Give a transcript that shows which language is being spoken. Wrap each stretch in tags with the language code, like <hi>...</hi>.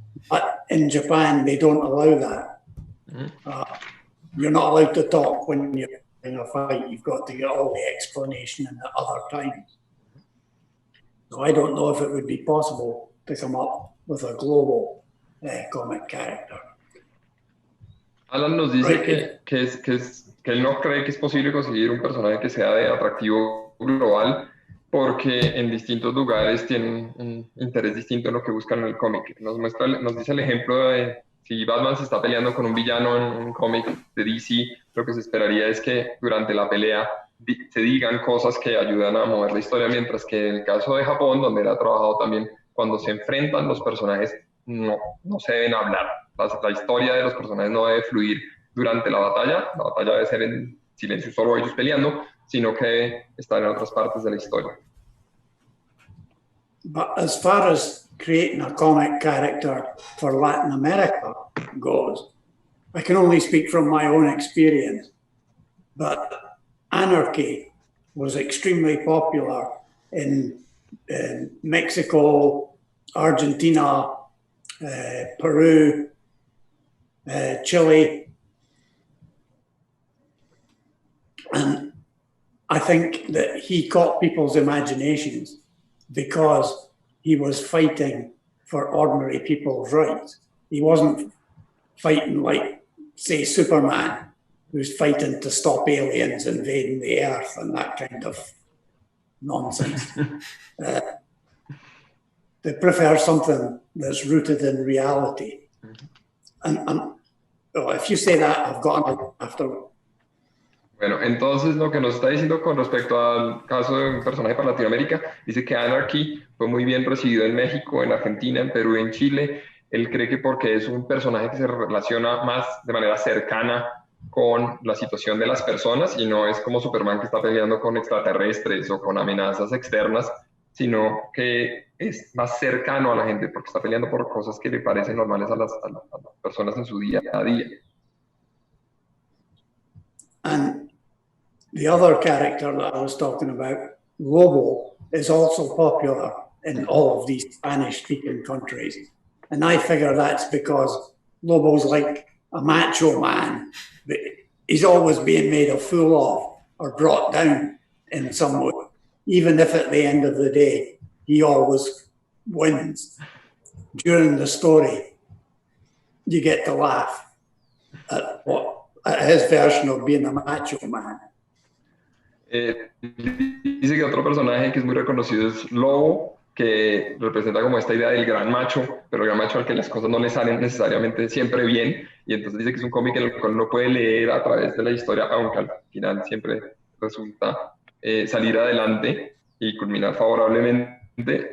<en>But in Japan, they don't allow that. You're not allowed to talk when you're in a fight. You've got to get all the explanation in the other times. So I don't know if it would be possible to come up with a global comic character.</en> <es>Alan nos dice que él no cree que es posible conseguir un personaje que sea de atractivo global, porque en distintos lugares tienen un interés distinto en lo que buscan en el cómic. Nos dice el ejemplo de si Batman se está peleando con un villano en un cómic de DC, lo que se esperaría es que durante la pelea se digan cosas que ayudan a mover la historia, mientras que en el caso de Japón, donde él ha trabajado también, cuando se enfrentan los personajes no se deben hablar. La historia de los personajes no debe fluir durante la batalla debe ser en silencio, solo ellos peleando, sino que debe estar en otras partes de la historia.</es> <en>But as far as creating a comic character for Latin America goes, I can only speak from my own experience, but Anarchy was extremely popular in Mexico, Argentina, Peru, Chile, and I think that he caught people's imaginations because he was fighting for ordinary people's rights. He wasn't fighting like, say, Superman, who's fighting to stop aliens invading the Earth and that kind of nonsense. They prefer something that's rooted in reality. And if you say that, I've got another after.</en> <es>Bueno, entonces lo que nos está diciendo con respecto al caso de un personaje para Latinoamérica, dice que Anarchy fue muy bien recibido en México, en Argentina, en Perú, en Chile. Él cree que porque es un personaje que se relaciona más de manera cercana con la situación de las personas y no es como Superman que está peleando con extraterrestres o con amenazas externas, sino que es más cercano a la gente porque está peleando por cosas que le parecen normales a las personas en su día a día.</es> <en>And the other character that I was talking about, Lobo, is also popular in all of these Spanish-speaking countries. And I figure that's because Lobo's like a macho man, but he's always being made a fool of or brought down in some way, even if at the end of the day, he always wins. During the story, you get to laugh at his version of being a macho man.</en> <es>Dice que otro personaje que es muy reconocido es Lobo, que representa como esta idea del gran macho, pero el gran macho al que las cosas no le salen necesariamente siempre bien, y entonces dice que es un cómic en el cual uno puede leer a través de la historia, aunque al final siempre resulta salir adelante y culminar favorablemente.</es>